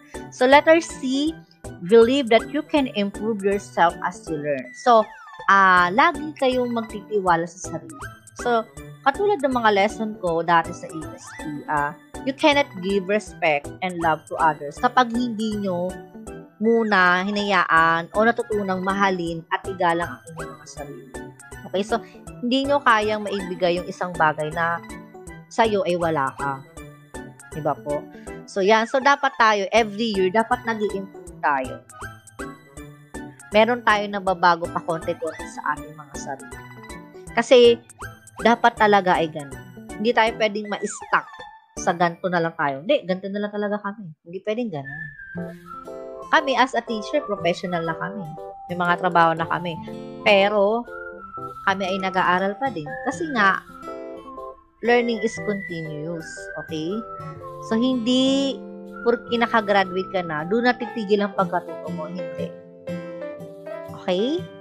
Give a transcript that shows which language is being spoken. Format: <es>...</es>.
<en>So, letter C, believe that you can improve yourself as you learn.</en> <tl>So, lagi kayong magtitiwala sa sarili. So, katulad ng mga lesson ko dati sa ASP,</tl> <en>you cannot give respect and love to others</en> <tl>kapag hindi nyo muna hinayaan o natutunang mahalin at igalang ang inyong mga sarili. Okay? So, hindi nyo kayang maibigay yung isang bagay na sa'yo ay wala ka. Diba po? So, yan. So, dapat tayo,</tl> <en>every year,</en> <tl>dapat nag-i-improve tayo. Meron tayo na babago pa konti-konti sa ating mga sarili. Kasi, dapat talaga ay ganun. Hindi tayo pwedeng ma-stuck sa ganito na lang tayo. Hindi, ganito na lang talaga kami. Hindi pwedeng ganun. Kami,</tl> <en>as a teacher,</en> <tl>professional na kami. May mga trabaho na kami. Pero, kami ay nag-aaral pa din. Kasi nga,</tl> <en>learning is continuous.</en> <tl>Okay? So, hindi porque nakagraduate ka na, doon na titigil ang pagkatuto mo. Hindi. Okay?</tl>